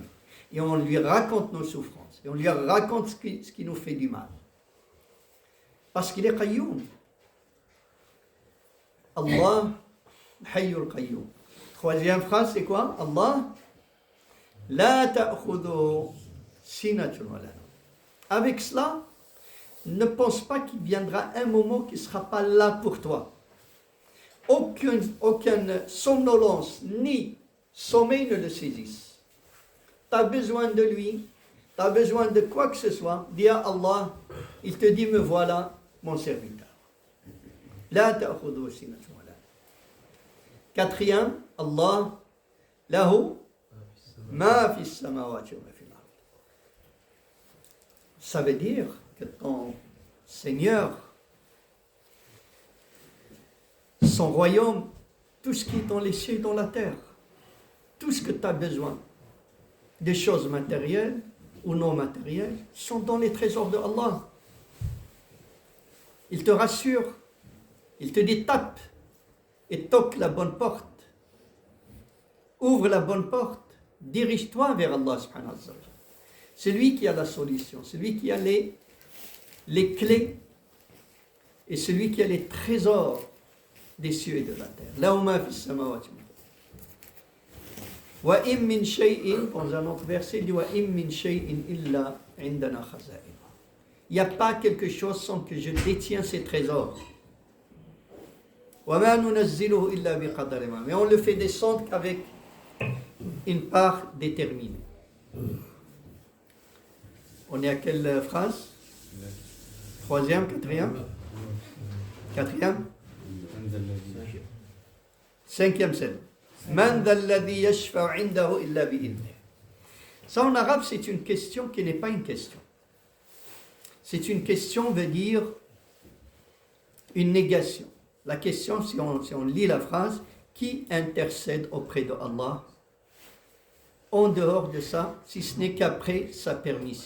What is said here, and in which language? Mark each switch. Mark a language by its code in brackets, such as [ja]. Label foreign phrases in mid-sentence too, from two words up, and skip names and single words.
[fr] Et on lui raconte nos souffrances. Et on lui raconte ce qui nous fait du mal. Parce qu'il est Qayyum. Allah, [ar] الحي القيوم. [fr] Troisième phrase, c'est quoi? [ar] الله لا تأخذه سنة ولا نوم. [fr] Avec cela, ne pense pas qu'il viendra un moment qui ne sera pas là pour toi. Aucune somnolence ni sommeil ne le saisissent. Tu as besoin de lui, tu as besoin de quoi que ce soit, dis à Allah, il te dit, me voilà, mon serviteur. [ar] لا تأخذه سنة ولا نوم. Quatrième, الله له ما في السماوات وما في الأرض. [fr] Ça veut dire que ton Seigneur, son royaume, tout ce qui est dans les cieux et dans la terre, tout ce que tu as besoin, des choses matérielles ou non matérielles, sont dans les trésors de Allah. Il te rassure, il te dit tape et toque la bonne porte. Ouvre la bonne porte, dirige-toi vers Allah [ar] سبحانه وتعالى. [fr] C'est lui qui a la solution, c'est lui qui a les clés et celui qui a les trésors des cieux et de la terre. [ar] له ما في السماوات وإن من شيء, [fr] dans un autre verset, il dit [ar] وإن من شيء إلا عندنا خزائن. [fr] Il n'y a pas quelque chose sans que je détiens ces trésors. [ar] وما ننزله إلا بقدر معلوم. [fr] Mais on le fait descendre qu'avec une part déterminée. On est à quelle phrase? Troisième, quatrième? Quatrième? Cinquième scène. [ar] من ذا الذي يشفع عنده إلا بإذنه. [fr] Ça en arabe, c'est une question qui n'est pas une question. C'est une question veut dire une négation. La question, si on lit la phrase, qui intercède auprès de Allah en dehors de ça, si ce n'est qu'après sa permission.